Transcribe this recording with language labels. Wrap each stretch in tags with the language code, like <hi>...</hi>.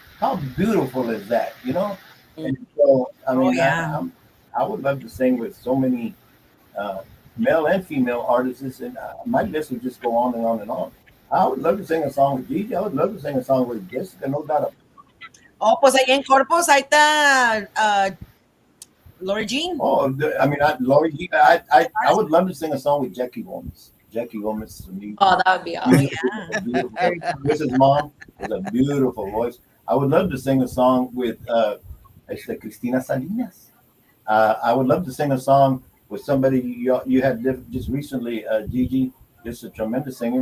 <en>How beautiful is that, And so, I Oh, mean, yeah. I would love to sing with so many uh, male and female artists, and my list would just go on and on and on. I would love to sing a song with Gigi. I would love to sing a song with Jessica, no doubt.</en> <es>Oh, pues ahí en Corpus, ahí está Lori Jean.</es> <en>Oh, I mean, Lori, I would love to sing a song with Jackie Gomez. Jackie Gomez to me. Oh, that would be Oh, awesome. yeah. Beautiful. Chris's mom has a beautiful voice. I would love to sing a song with Cristina Salinas. I would love to sing a song with somebody you had just recently, Gigi, just a tremendous singer.</en>